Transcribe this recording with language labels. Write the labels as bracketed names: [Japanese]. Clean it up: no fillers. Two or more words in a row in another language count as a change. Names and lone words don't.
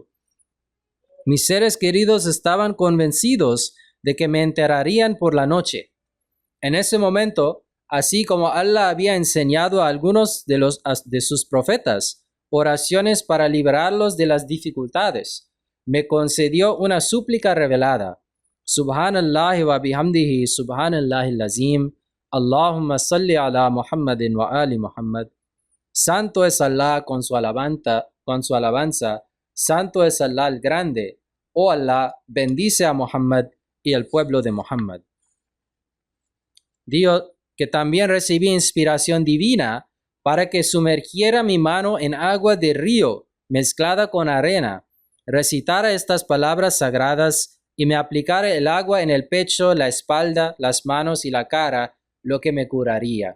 [Spanish] Mis seres queridos estaban convencidos de que me enterrarían por la noche. En ese momento, así como Allah había enseñado a algunos de sus profetas oraciones para liberarlos de las dificultades, me concedió una súplica revelada. [Arabic] سبحان الله وبحمده، سبحان الله العظيم، اللهم صل على محمد وآل محمد. [Spanish] Santo es Allah con su alabanza, santo es Allah el grande. Oh Allah, bendice a Muhammad y al pueblo de Muhammad. Dijo que también recibí inspiración divina para que sumergiera mi mano en agua de río mezclada con arena, recitara estas palabras sagradas y me aplicara el agua en el pecho, la espalda, las manos y la cara, lo que me curaría.